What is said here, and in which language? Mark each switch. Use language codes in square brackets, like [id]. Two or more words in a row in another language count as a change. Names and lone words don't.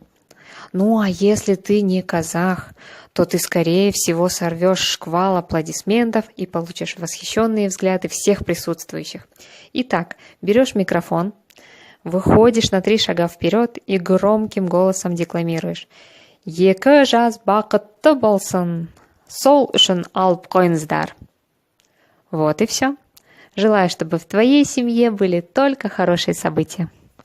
[ru] Ну а если ты не казах, то ты, скорее всего, сорвешь шквал аплодисментов и получишь восхищенные взгляды всех присутствующих. Итак, берешь микрофон, выходишь на 3 шага вперед и громким голосом декламируешь: [kk] «Екі жаз бақытты болсын, сол үшін алып қойыңыздар». [ru] Вот и все. Желаю, чтобы в твоей семье были только хорошие события.